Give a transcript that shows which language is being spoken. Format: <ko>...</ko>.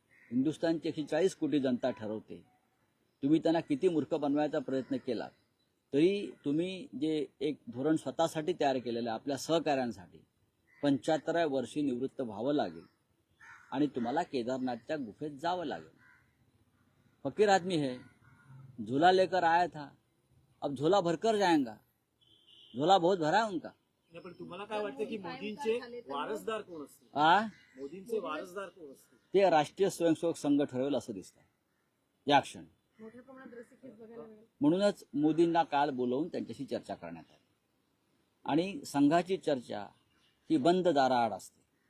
<mr>हिंदुस्थानची 140 कोटी जनता ठरवते. तुम्ही त्यांना किती मूर्ख बनवायचा प्रयत्न केला तरी तुम्ही जे एक धोरण स्वतःसाठी तयार केलेलं आहे, आपल्या सहकाऱ्यांसाठी 75व्या वर्षी निवृत्त व्हावं लागेल आणि तुम्हाला केदारनाथच्या गुफेत जावं लागेल.</mr> <hi>फकीर आदमी है, झोला लेकर आया था, अब झोला भरकर जाएगा. झोला बहुत भरा है उनका.</hi> <mr>नाही, पण तुम्हाला काय वाटतं की मोदींचे वारसदार कोण असतील? मोदींचे वारसदार कोण असतील? ते राष्ट्रीय स्वयंसेवक संघ ठरवेल असं दिसतं या क्षणी. मोठ्या प्रमाणात रस्सीखेच बघायला मिळेल. म्हणूनच मोदींना काल बोलवून त्यांच्याशी चर्चा करण्यात आली. आणि संघाची चर्चा ही बंद दाराआड असते.</mr>